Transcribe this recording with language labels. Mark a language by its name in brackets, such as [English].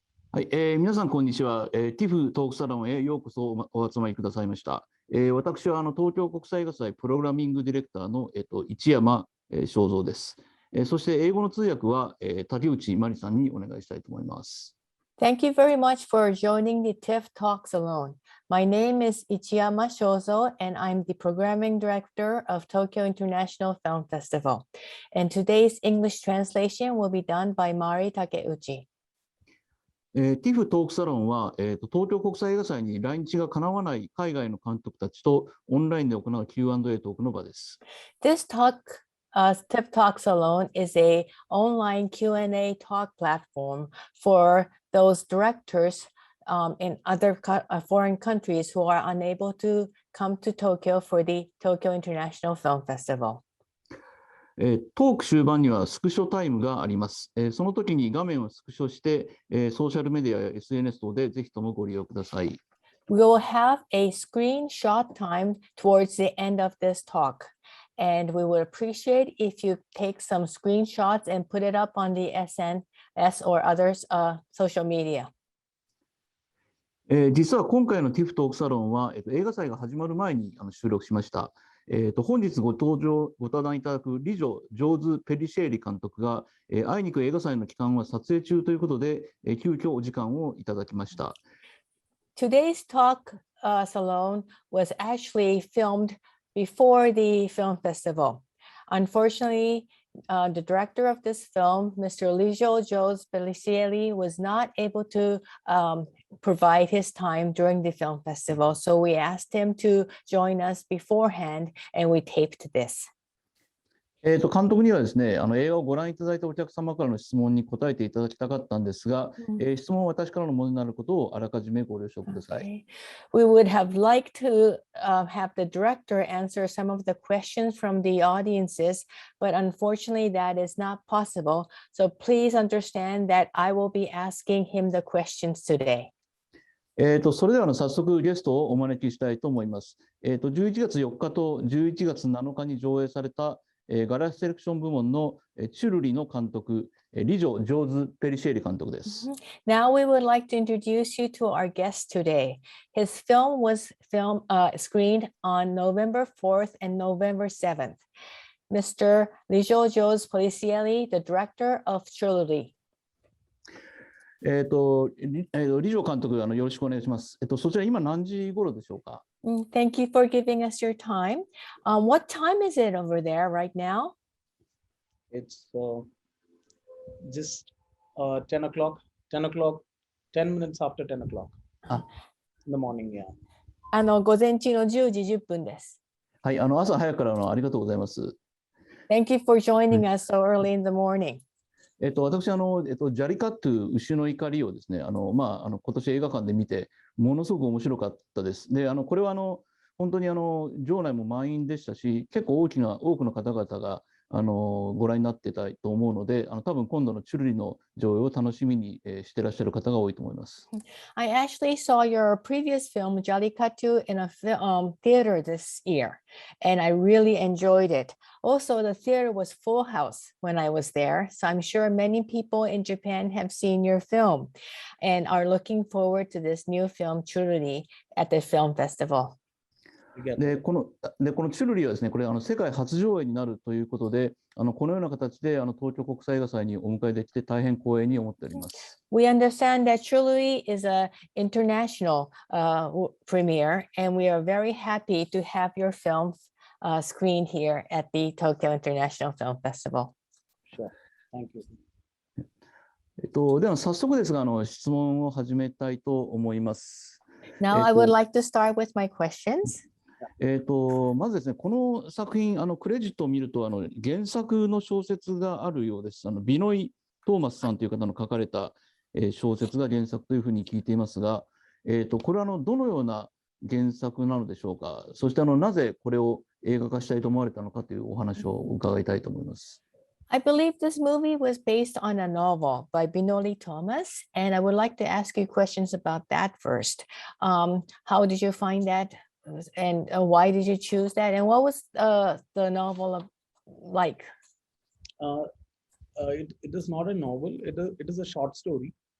[Japanese] はい、皆さんこんにちは、TIFF トークサロンへようこそお集まりくださいました。私は東京国際映画祭プログラミングディレクターの、市山、正蔵です。そして英語の通訳は、竹内真理さんにお願いしたいと思います。 [English] Thank you very much for joining the TIFF Talk Salon. My name is Ichiyama Shozo, and I'm the Programming Director of Tokyo International Film Festival. And today's English translation will be done by Mari Takeuchi. [Japanese] TIFF トークサロンは、東京国際映画祭に来日がかなわない海外の監督たちとオンラインで行う Q&A トークの場です。 [English] This TIFF Talk Salon is an online Q&A talk platform for those directors in other foreign countries who are unable to come to Tokyo for the Tokyo International Film Festival. [Japanese] トーク終盤にはスクショタイムがあります。その時に画面をスクショして、ソーシャルメディアや SNS 等でぜひともご利用ください。 [English] We will have a screenshot time towards the end of this talk, and we would appreciate if you take some screenshots and put it up on the SNS or others social media. [Japanese] 実は今回の TIFF トークサロンは、映画祭が始まる前に収録しました。本日ご登壇いただくリジョ・ジョーズ・ペリシェーリ監督が、あいにく映画祭の期間は撮影中ということで、急遽お時間をいただきました。 [English] Today's talk salon was actually filmed before the film festival. Unfortunately, the director of this film, Mr. Lijo Pellissery, was not able to provide his time during the film festival. So we asked him to join us beforehand, and we taped this. [Japanese] 監督にはですね、映画をご覧いただいたお客様からの質問に答えていただきたかったんですが、質問は私からのものになることをあらかじめご了承ください。 [English] We would have liked to have the director answer some of the questions from the audiences, but unfortunately that is not possible. So please understand that I will be asking him the questions today. [Japanese] それでは早速ゲストをお招きしたいと思います。11月4日と11月7日に上映されたガラスセレクション部門のチュルリの監督、リジョ・ジョーズ・ペリシェーリ監督です。 [English] Now we would like to introduce you to our guest today. His film was screened on November 4th and November 7th. Mr. Lijo Jose Pellissery, the director of Churuli. [Japanese] リジョ監督、よろしくお願いします。そちら今何時頃でしょうか？ [English] Thank you for giving us your time. What time is it over there right now? It's just 10 o'clock, 10 minutes after 10 o'clock in the morning, yeah. [Japanese] 午前中の10時10分です。はい、朝早くからありがとうございます。 [English] Thank you for joining us so early in the morning. [Japanese] 私ジャリカットゥ牛の怒りをですね、今年映画館で見てものすごく面白かったです。で、これは本当に場内も満員でしたし、結構多くの方々がご覧になってたと思うので、多分今度のチュルリの上映を楽しみにしてらっしゃる方が多いと思います。 [English] I actually saw your previous film, Jallikattu, in a theater this year, and I really enjoyed it. Also, the theater was full house when I was there, so I'm sure many people in Japan have seen your film and are looking forward to this new film, Churuli, at the film festival. [Japanese] でこのチュルリはですね、これ世界初上映になるということで、このような形で東京国際映画祭にお迎えできて大変光栄に思っております。 [English] We understand that Churuli is an international premiere, and we are very happy to have your film screened here at the Tokyo International Film Festival. Sure. Thank you. [Japanese] では早速ですが、質問を始めたいと思います。 [English] Now I would like to start with my questions. [Japanese] まずですね、この作品クレジットを見ると原作の小説があるようです。ビノイ・トーマスさんという方の書かれた小説が原作というふうに聞いていますが、これはどのような原作なのでしょうか。そしてなぜこれを映画化したいと思われたのかというお話を伺いたいと思います。 [English] I believe this movie was based on a novel by Binoli Thomas, and I would like to ask you questions about that first. How did you find that? And why did you choose that? And what was the novel like? It is not a novel. It is a short story.